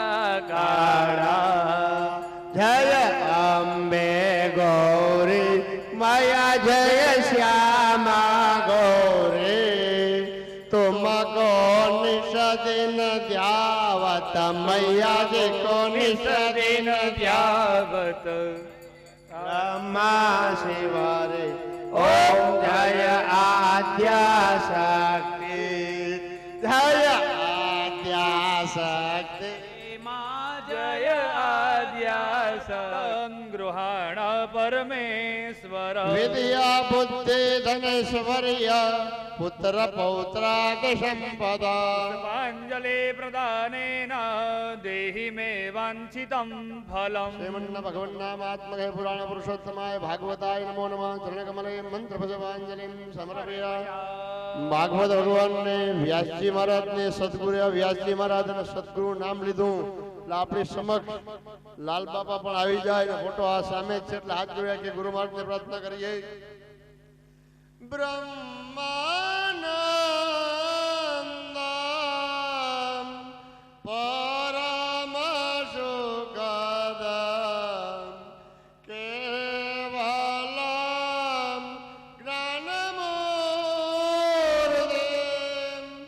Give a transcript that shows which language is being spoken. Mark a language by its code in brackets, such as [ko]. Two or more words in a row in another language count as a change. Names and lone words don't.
[hi] काड़ा जय अम्बे गौरी माया जय श्यामा गौरी तुमको निश दिन ध्यावत मैया जी को निश दिन ध्यावत ब्रह्मा शिवारे ओम जय आद्या शक्ति जय आद्या शक्ति जय आद्या [sa] संगृहाण परमेश्वर विद्या बुद्धि धनेश्वर्य पुत्र पौत्राद संपदा पुष्पाञ्जलि प्रदानेन देहि मे वाञ्छितं फलम् श्रीमन्न भगवन्नामात्मके पुराण पुरुषोत्तमाय भागवताय नमो नमः चरणकमले मंत्र पुष्पांजलिं समर्पयामि ભાગવત [gu] ભગવાનને વ્યાસજી મહારાજને સદગુરુ વ્યાસજી મહારાજને સદગુરુ નામ લીધું એટલે આપણી સમક્ષ લાલ બાપા પણ આવી જાય ને ફોટો આ સામે જ છે એટલે હાથ જોડ્યા કે ગુરુ મહારાજને પ્રાર્થના કરીએ [sa] ब्रह्मानन्दं परमसुखदं केवलं ज्ञानमूर्तिं